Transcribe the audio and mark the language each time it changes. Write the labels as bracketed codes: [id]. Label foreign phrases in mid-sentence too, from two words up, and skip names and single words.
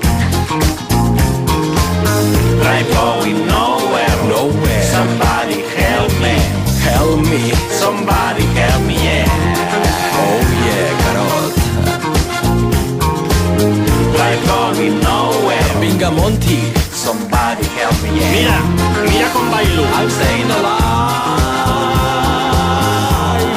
[en] I'm going nowhere, nowhere. Somebody help me, help me. Somebody help me, yeah. Oh yeah, Carrot. I'm going nowhere. Binga Monty. Somebody help me, yeah. [es] Mira com bailo. [en] I'm staying alive.